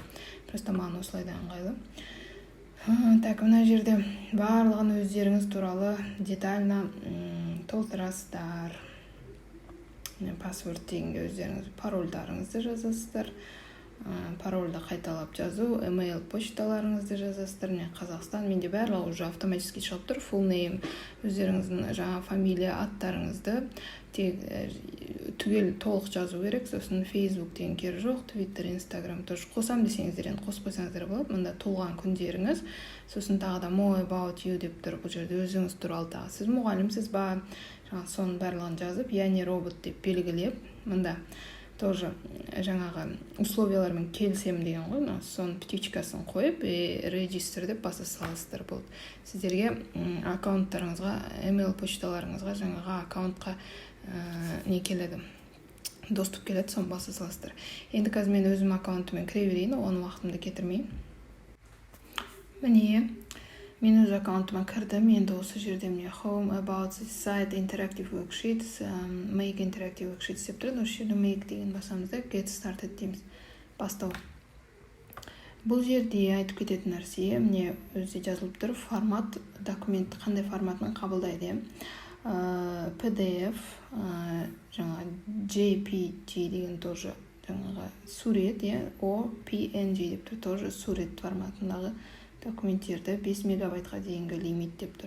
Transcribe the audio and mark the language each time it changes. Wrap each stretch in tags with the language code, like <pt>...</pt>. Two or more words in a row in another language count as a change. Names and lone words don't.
<kk>Просто маған осылайда ыңғайлы. Так, мына жерде барлығын өздеріңіз туралы детально толтырасыздар. Паспорт дегенге өздеріңіз парольдарыңызды жазасыздар. Парольді қайталап жазу, email почталарыңызды жазасыздар. Міне Қазақстан, менде барлығы</kk> <ru>уже автоматически</ru> <kk>шығып тұр.</kk> <en>Full name,</en> <kk>өздеріңіздің жаңа фамилия, аттарыңызды түгел толық жазу керек. Сосын Facebook деген керегі жоқ, Twitter, Instagram тоже қосам десеңіздер, енді қосып қойсаңыздар болады. Мында туылған күндеріңіз, сосын тағы да</kk> <en>more about you</en> <kk>деп тұр. Бұл жерде өзіңіз туралы тағы сіз мұғалімсіз ба, соның барлығын жазып, яғни робот деп белгілеп, мында тоже жаңағы условиялармен келісемін деген ғой, соның птичкасын қойып, register деп баса саласыздар болды. Сіздерге аккаунттарыңызға, email почталарыңызға, жаңағы аккаунтқа не келеді, доступ келеді, соны баса саласыздар. Енді қазір мен өзім аккаунтымен кіре берейін, оны уақытымды кетірмейін. Міне, мен өз аккаунтыма кірдім. Енді осы жерде міне</kk> <en>home, about this site, interactive worksheets, make interactive worksheets</en> <kk>деп тұрады. Осы жерде make деген басамыз да</kk> <en>get started</en> <kk>дейміз. Бастау. Бұл жерде айтып кететін нәрсе, міне өзде жазылып тұр, формат, документ қандай форматын қабылдайды. PDF, жаңа JPG деген тоже жаңағы сурет, OPNG деп тұр, тоже сурет форматындағы документтерді 5 мегабайтқа дейінгі лимит деп тұр.</kk>